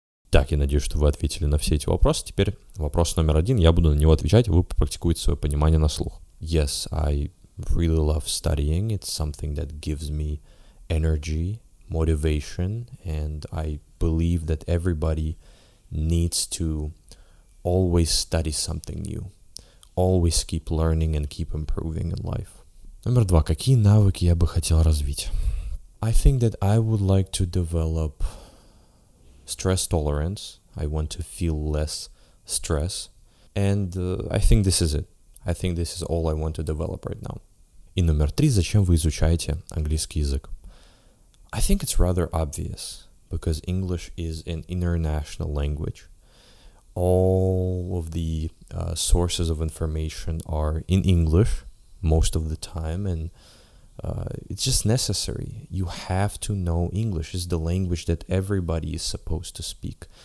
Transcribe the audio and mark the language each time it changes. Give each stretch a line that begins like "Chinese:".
Russian: Так, я надеюсь, что вы ответили на все эти вопросы. Теперь вопрос номер 1. Я буду на него отвечать, вы попрактикуете свое понимание на слух.
English: Yes, I really love studying. It's something that gives me energy, motivation, and I believe that everybody needs to always study something new. Always keep learning and keep improving in life.
Russian: Номер 2. Какие навыки я бы хотел развить?
English: I think that I would like to develop stress tolerance. I want to feel less stress. And I think this is it. I think this is all I want to develop right now.
Russian: И номер 3. Зачем вы изучаете английский язык?
English: I think it's rather obvious, because English is an international language. All of the sources of information are in English most of the time, and it's just necessary. You have to know English. It's the language that everybody is supposed to speak.